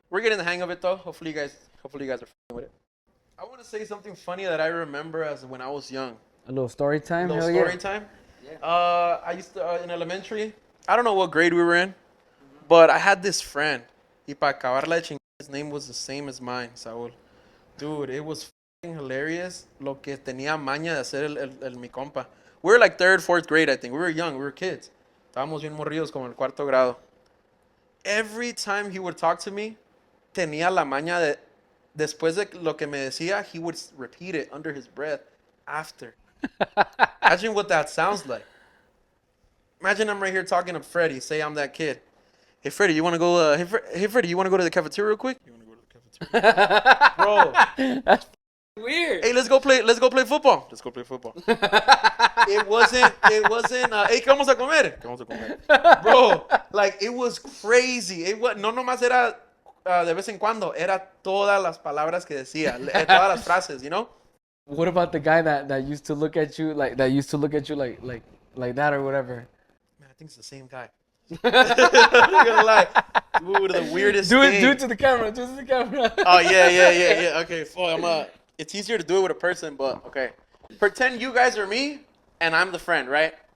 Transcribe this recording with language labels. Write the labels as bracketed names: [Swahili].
[English] We're getting the hang of it though. Hopefully you guys are f***ing with it. I want to say something funny that I remember as when I was young. A little story time. A little hell story time. I used to in elementary. I don't know what grade we were in, but I had this friend. [Spanish] Y para acabarla de chingar, [English] his name was the same as mine, Saúl. Dude, it was f***ing hilarious [Spanish] lo que tenía maña de hacer el mi compa. [English] We were like 3rd, 4th grade, I think. We were young. We were kids. [Spanish] Estábamos bien morridos como en el 4º grado. [English] Every time he would talk to me, [Spanish] tenía la maña de, después de lo que me decía, [English] he would repeat it under his breath after. Imagine what that sounds like. Imagine I'm right here talking to Freddie. Say I'm that kid. Hey Freddie, you want to go? Hey Freddie, you want to go to the cafeteria real quick? You want to go to the cafeteria, bro? That's weird. Hey, let's go play football. Let's go play football. It wasn't. Hey, [Spanish] ¿qué vamos a comer? [English] ¿Qué vamos a comer? Bro, like it was crazy. It was no [Spanish] nomás era de vez en cuando. Era todas las palabras que decía, todas las frases, [English] you know. What about the guy that used to look at you like that or whatever? Man, I think it's the same guy. I'm not gonna lie. Dude, the weirdest thing. Do it to the camera. Do it to the camera. Oh, yeah. Okay, it's easier to do it with a person, but okay. Pretend you guys are me, and I'm the friend, right?